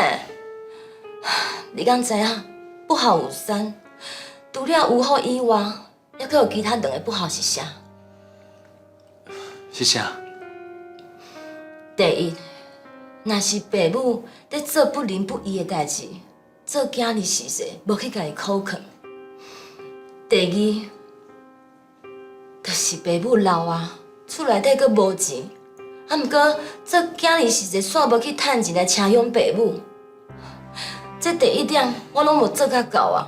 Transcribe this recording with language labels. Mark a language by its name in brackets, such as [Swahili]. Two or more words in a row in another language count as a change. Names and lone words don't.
[Min Nan Chinese] 你敢知影？不好有三，除了有好以外，还阁有其他两个不好是啥？是啥？第一，若是爸母在做不仁不义的代志，做囝儿时势无去甲伊口劝；第二，就是爸母老啊，厝内底阁无钱，啊毋过做囝儿时势煞无去趁钱来请养爸母。这第一点我拢无做甲到啊！